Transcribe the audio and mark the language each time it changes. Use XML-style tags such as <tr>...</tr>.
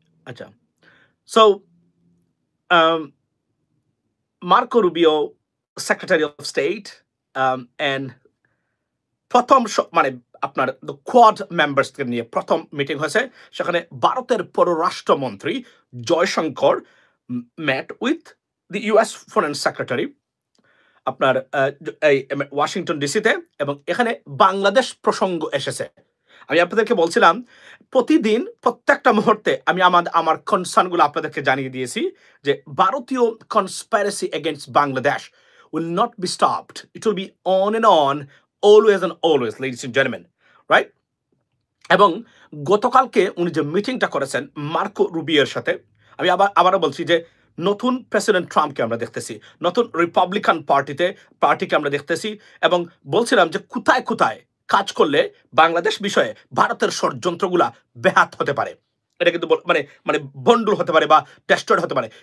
<bn>আচ্ছা, so Marco Rubio secretary of state, and প্রথম মানে আপনার কোয়াড মেম্বার্সকে নিয়ে প্রথম মিটিং হয়েছে, সেখানে ভারতের পররাষ্ট্রমন্ত্রী জয়শঙ্কর</bn> <en>met with the US foreign secretary</en> <bn>আপনার এই ওয়াশিংটন ডিসিতে, এবং এখানে বাংলাদেশ প্রসঙ্গ এসেছে। আমি আপনাদেরকে বলছিলাম প্রতিদিন প্রত্যেকটা মুহূর্তে আমি আমার কনসার্নগুলো আপনাদেরকে জানিয়ে দিয়েছি যে ভারতীয়</bn> <en>conspiracy against</en> <bn>Bangladesh</bn> <en>will not be stopped. It will be on and on, always and always, ladies and gentlemen, right?</en> <bn>এবং গতকালকে উনি যে মিটিংটা করেছেন মার্কো রুবিওর সাথে, আমি আবারও বলছি যে নতুন প্রেসিডেন্ট ট্রাম্পকে আমরা দেখতেছি, নতুন রিপাবলিকান পার্টিকে আমরা দেখতেছি, এবং বলছিলাম যে কোথায় কোথায় কাজ করলে বাংলাদেশ বিষয়ে ভারতের ষড়যন্ত্রগুলা ব্যাহাত হতে পারে, এটা কিন্তু মানে বন্ডুল হতে পারে বা টেস্টেড হতে পারে।</bn>